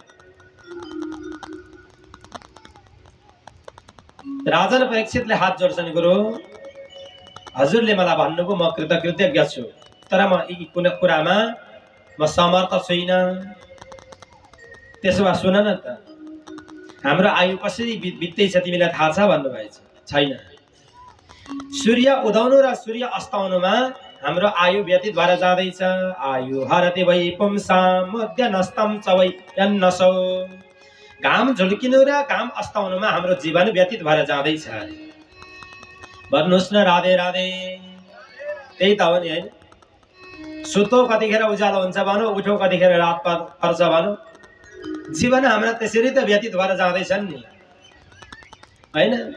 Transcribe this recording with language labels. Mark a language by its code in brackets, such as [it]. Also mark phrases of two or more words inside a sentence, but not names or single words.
[ne] राजन परीक्षितले हात जोड्छन्, गुरु हजुरले मलाई भन्नुभयो म कृतज्ञ छु, तर म यी कुनै कुरामा म समर्थ छुइनँ। त्यसो भए सुन न त, हाम्रो आयु कसरी बित्दैछ तिमीलाई थाहा छ भन्नुभएछ? छैन। सूर्य उदाउनु र सूर्य अस्ताउनुमा हाम्रो आयु व्यतीत भएर जाँदैछ। [sa] आयु हरते वै पुंसाम मध्य नस्तम च वै यन्नसौ। [ne] घाम झुल्किनु र घाम अस्ताउनुमा हाम्रो जीवन व्यतीत भएर जाँदैछ। भन्नुहोस् न, राधे राधे। त्यही त हो नि, होइन? सुतो कतिखेर उज्यालो हुन्छ भनौँ, उठो कतिखेर रात पर्छ भनौँ। जीवन हाम्रा त्यसरी त व्यतीत भएर जाँदैछन् नि, होइन?